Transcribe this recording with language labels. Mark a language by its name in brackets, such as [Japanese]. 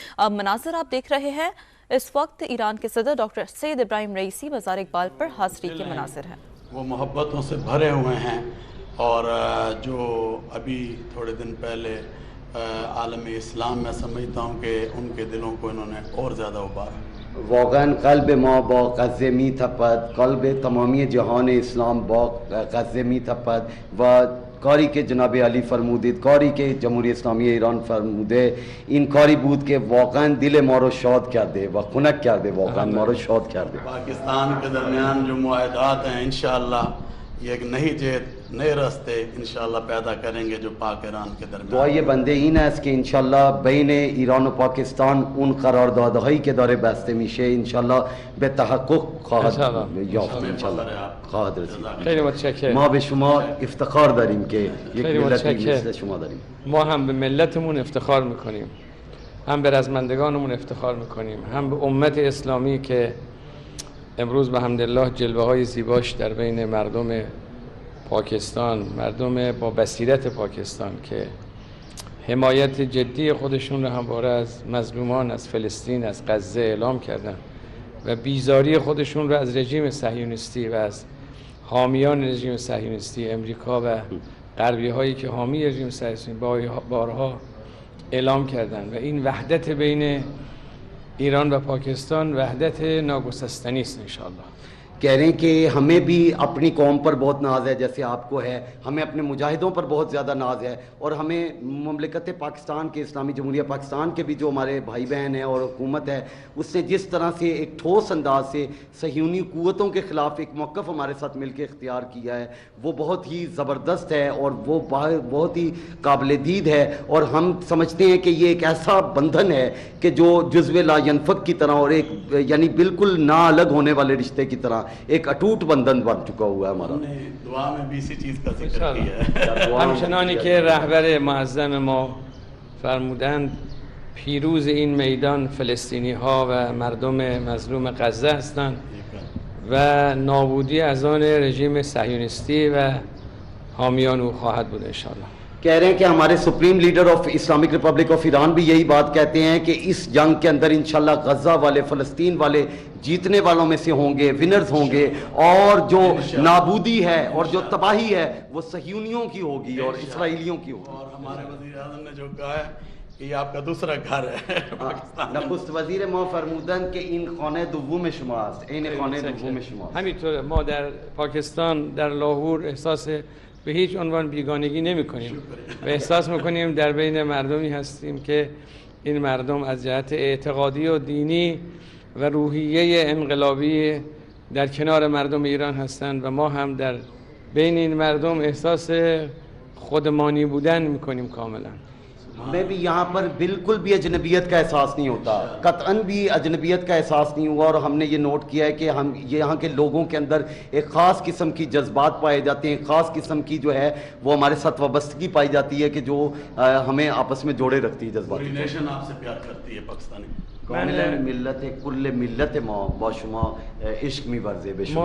[Urdu] مناظر آپ دیکھ رہے ہیں اس وقت ایران کے صدر ڈاکٹر سید ابراہیم رئیسی مزار اقبال پر حاضری کے مناظر ہیں. وہ محبتوں سے بھرے ہوئے ہیں، اور جو ابھی تھوڑے دن پہلے عالم اسلام میں سمجھتا ہوں کہ ان کے دلوں کو انہوں نے اور زیادہ ابارا. [Persian] واقعا قلب ما با غزه می تپد، قلب تمامی جهان اسلام با غزه می تپد و کاری که جناب علی فرمودید، کاری که جمهوری اسلامی ایران فرموده، این کاری بود که واقعا دل ما رو شاد کرده و خنک کرده، واقعا ما رو شاد کرده. [Urdu] پاکستان کے درمیان جو معاہدات ہیں انشاءاللہ یہ ایک نئی جہت، نئے راستے انشاءاللہ پیدا کریں گے جو پاک ایران کے درمیان. [Persian] دعای بنده این است که انشالله بین ایران و پاکستان اون قراردادهایی که داره بسته میشه انشالله به تحقق خواهد یافت، انشالله خواهد رسید. خیلی متشکرم. ما به شما افتخار داریم که یک خیلی ملتی متشکرم. مثل شما داریم. ما هم به ملتمون افتخار میکنیم، هم به رزمندگانمون افتخار میکنیم، هم به امت اسلامی که امروز به حمدالله جلوه های زیباش در بین مردم پاکستان، مردم با بصیرت پاکستان که حمایت جدی خودشون رو همواره از مظلومان از فلسطین، از غزه اعلام کردن و بیزاری خودشون رو از رژیم صهیونیستی و از حامیان رژیم صهیونیستی امریکا و غربی هایی که حامی رژیم صهیونیستی بارها اعلام کردن، و این وحدت بین ایران و پاکستان وحدت ناگسستنی است انشاءاللہ. [Urdu] کہہ رہے ہیں کہ ہمیں بھی اپنی قوم پر بہت ناز ہے جیسے آپ کو ہے، ہمیں اپنے مجاہدوں پر بہت زیادہ ناز ہے، اور ہمیں مملکت پاکستان کے، اسلامی جمہوریہ پاکستان کے بھی جو ہمارے بھائی بہن ہیں اور حکومت ہے، اس نے جس طرح سے ایک ٹھوس انداز سے صہیونی قوتوں کے خلاف ایک موقف ہمارے ساتھ مل کے اختیار کیا ہے، وہ بہت ہی زبردست ہے اور وہ بہت ہی قابل دید ہے. اور ہم سمجھتے ہیں کہ یہ ایک ایسا بندھن ہے کہ جو جزو لا ینفک کی طرح، اور ایک یعنی بالکل نہ الگ ہونے والے رشتے کی طرح ایک اٹوٹ بندھن بن چکا ہوا ہے ہمارا. دعا میں بھی اسی چیز کا ذکر کیا ہے. [Persian] همچنانی که رهبر معظم ما فرمودند پیروز این میدان فلسطینی ها و مردم مظلوم غزه هستند و نابودی از آن رژیم صهیونیستی و حامیان او خواهد بود انشاءاللہ. [Urdu] کہہ رہے ہیں کہ ہمارے [English] supreme leader of Islamic republic of Iran [Urdu] بھی یہی بات کہتے ہیں کہ اس جنگ کے اندر انشاءاللہ غزہ والے، فلسطین والے جیتنے والوں میں سے ہوں گے، ونرز ہوں گے، اور جو نابودی ہے اور جو تباہی ہے وہ صہیونیوں کی ہوگی اور اسرائیلیوں کی ہوگی. اور ہمارے وزیر اعظم نے جو کہا ہے کہ یہ آپ کا دوسرا گھر ہے پاکستان. [Persian] نخست وزیر ما فرمودن که این خانه دوم شماست، این خانه دوم شماست. همینطور ما در پاکستان در لاهور احساس به هیچ عنوان بیگانگی نمی کنیم و احساس میکنیم در بین مردمی هستیم که این مردم از جهت اعتقادی و دینی و روحیه انقلابی در کنار مردم ایران هستند و ما هم در بین این مردم احساس خودمانی بودن میکنیم کاملا. [Urdu] میں بھی یہاں پر بالکل بھی اجنبیت کا احساس نہیں ہوتا، قطعاً بھی اجنبیت کا احساس نہیں ہوا، اور ہم نے یہ نوٹ کیا ہے کہ ہم یہاں کے لوگوں کے اندر ایک خاص قسم کی جذبات پائے جاتے ہیں، خاص قسم کی جو ہے وہ ہمارے ساتھ وابستگی پائی جاتی ہے کہ جو ہمیں آپس میں جوڑے رکھتی ہے جذبات. پوری نیشن آپ سے پیار کرتی ہے پاکستانی. [Persian] کاملا ملت کل ملت ما با شما عشق می‌ورزه به شما.